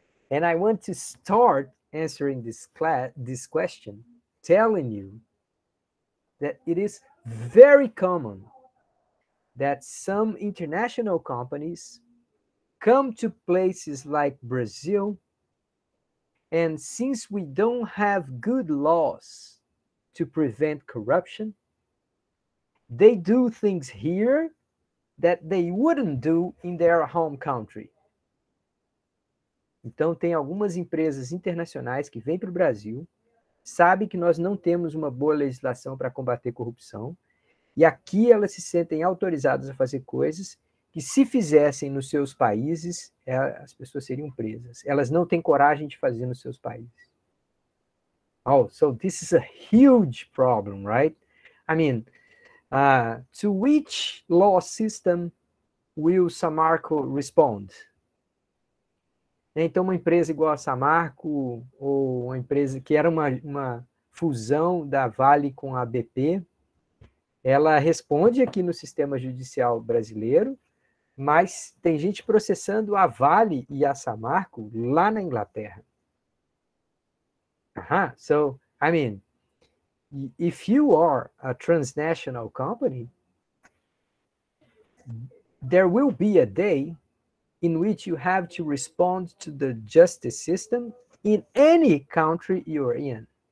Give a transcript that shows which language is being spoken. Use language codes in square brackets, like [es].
[en] And I want to start answering this question telling you that it is very common that some international companies come to places like Brazil, and since we don't have good laws to prevent corruption, they do things here that they wouldn't do in their home country. [pt] Então, tem algumas empresas internacionais que vêm para o Brasil, sabem que nós não temos uma boa legislação para combater corrupção, e aqui elas se sentem autorizadas a fazer coisas que, se fizessem nos seus países, as pessoas seriam presas. Elas não têm coragem de fazer nos seus países. [en] Oh, so this is a huge problem, right? I mean, to which law system will Samarco respond? [pt] Então, uma empresa igual a Samarco, ou uma empresa que era uma fusão da Vale com a BP, ela responde aqui no sistema judicial brasileiro, mas tem gente processando a Vale e a Samarco lá na Inglaterra. [en] So, I mean, if you are a transnational company, there will be a day in which you have to respond to the justice system in any country you're in.